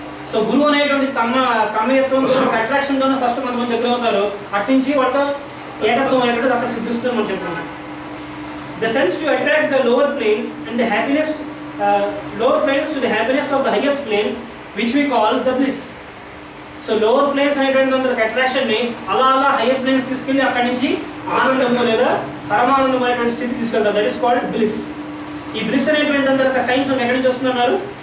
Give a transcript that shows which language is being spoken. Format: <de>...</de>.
<te>So గురువు అనేటువంటి తమయత్వంతో అట్రాక్షన్తోనే first కొంతమంది దగ్గర అవుతారు, అట్నుంచి వాళ్ళ ఏకత్వం అనేటువంటి అక్కడ సిద్ధిస్తుందని మనం చెప్తున్నాం.</te> <en>The sense to attract the lower planes and the happiness, lower planes to the happiness of the highest plane, which we call the bliss.</en> <te>So lower planes అనేటువంటి అట్రాక్షన్ని అలా హైయర్ ప్లేన్స్ తీసుకెళ్ళి అక్కడి నుంచి ఆనందము లేదా పరమానందం అనేటువంటి స్థితి తీసుకెళ్తారు.</te> <en>That is called bliss.</en> <te>ఈ బ్లిస్ అనేటువంటి సైన్స్ మనకి ఎక్కడి నుంచి వస్తున్నారు?</te>